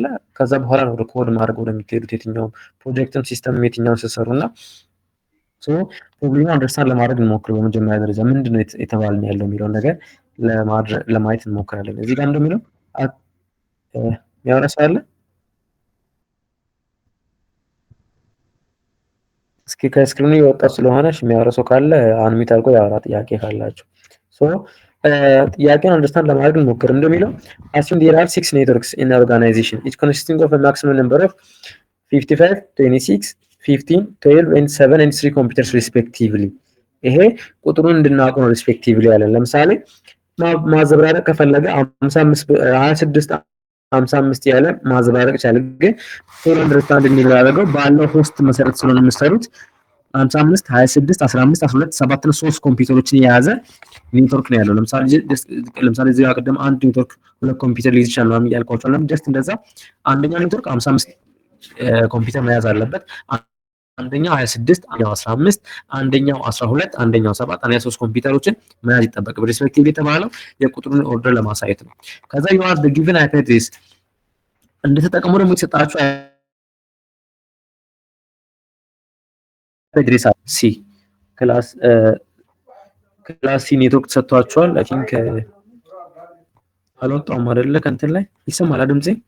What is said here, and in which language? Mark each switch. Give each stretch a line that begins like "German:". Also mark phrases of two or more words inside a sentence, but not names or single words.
Amharic: ከዛ በኋላ ነው ወደ ኮድ ማድረግ ወደሚሄዱት የትኛውም ፕሮጀክትም ሲስተም የትኛውን ስትሰሩ እና
English: so problem understand
Amharic: ለማድረግ እንሞክር። በመጀመሪያ ደረጃ ምንድነው የተባልን ያለው የሚለውን ነገር ለማየት እንሞክራለን። እዚህ ጋር እንደሚለው ያወራ ሰው አለ? እስኪ ከስክሪኑ የወጣ ስለሆነ የሚያወራ ሰው ካለ አንሚት አድርጎ ያወራ ጥያቄ ካላችሁ። ሶ ጥያቄውን አንደርስታንድ ለማድረግ እንሞክር። እንደሚለው
English: assume there are 6 networks in an organization each consisting of a maximum number of 55 26 15 12 and 7 and 3 computers respectively።
Amharic: ይሄ ቁጥሩን እንድናውቅ ነው ሪስፔክቲቭሊ ያለን። ለምሳሌ ማዘብራረቅ ከፈለገ 56 55 ያለ ማዘባረቅ ይቻላል። ግን ቶሎ አንደርስታንድ እንዲደረገው ባለው ሆስት መሰረት ስለሆነ የምትሰሩት 55 26 15 12 7 እና 3 ኮምፒውተሮችን የያዘ ኔትወርክ ነው ያለው። ለምሳሌ እዚህ ጋር ቀደም አንድ ኔትወርክ ሁለት ኮምፒውተር ሊይዝ ይችላል ማለት ያልኳችሁ ነው። ጀስት እንደዛ አንደኛው ኔትወርክ 55 ኮምፒውተር መያዝ አለበት። አንደኛው 26 አንደኛው 15 አንደኛው 12 አንደኛው 7 አንደኛው 3 ኮምፒውተሮችን መያዝ ይጠበቅ ሪስፔክቲቭ የተባለው የቁጥሩን ኦርደር ለማሳየት ነው። ከዛ
English: you are the given IP address
Amharic: እንደተጠቀሙ ደግሞ የተሰጣችሁ አድሬስ
English: C class C network
Amharic: ተሰጥቷችኋል።
English: I think
Amharic: አልወጣውም አይደለ? ከእንትን ላይ ይሰማል ድምጼ?